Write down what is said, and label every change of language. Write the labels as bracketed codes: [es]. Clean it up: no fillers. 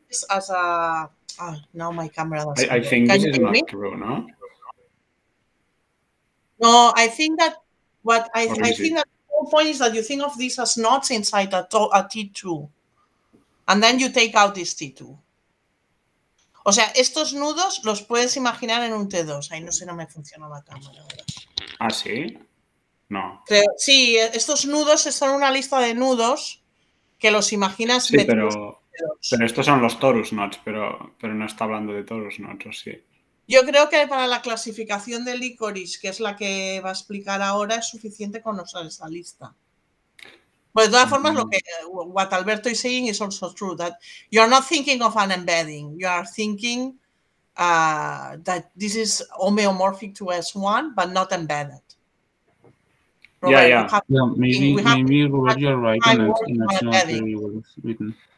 [en] As a now my camera doesn't. I think this is not true, no? No, I think that I think that the whole point is that you think of this as knots inside a T2, and then you take out this T2. [es] O sea, estos nudos los puedes imaginar en un T2. Ahí no sé, no me funciona la cámara ahora. ¿Ah, sí? No. Sí, estos nudos son una lista de nudos que los imaginas. Sí, pero Pero estos son los torus knots, pero no está hablando de torus knots, ¿o sí? Yo creo que para la clasificación de licorice, que es la que va a explicar ahora, es suficiente con usar esa lista. [en] But [es] de todas formas, [en] what Alberto is saying is also true, that you are not thinking of an embedding. You are thinking that this is homeomorphic to S1, but not embedded. Robert, yeah. Maybe Robert, you're right, and it's not very well written.